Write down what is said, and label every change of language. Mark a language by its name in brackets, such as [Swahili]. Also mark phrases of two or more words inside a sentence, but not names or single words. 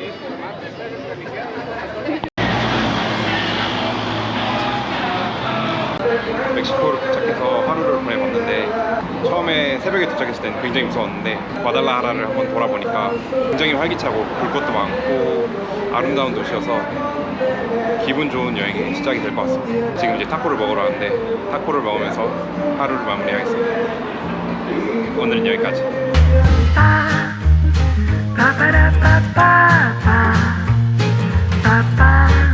[Korean] 멕시코로 도착해서 하루를 보내봤는데 처음에 새벽에 도착했을 때는 굉장히 무서웠는데 과달라하라를 한번 돌아보니까 굉장히 활기차고 볼 것도 많고 아름다운 도시여서 기분 좋은 여행의 시작이 될 것 같습니다. 지금 이제 타코를 먹으러 가는데 타코를 먹으면서 하루를 마무리하겠습니다. 오늘은 여기까지. Ba ba da ba ba ba ba ba.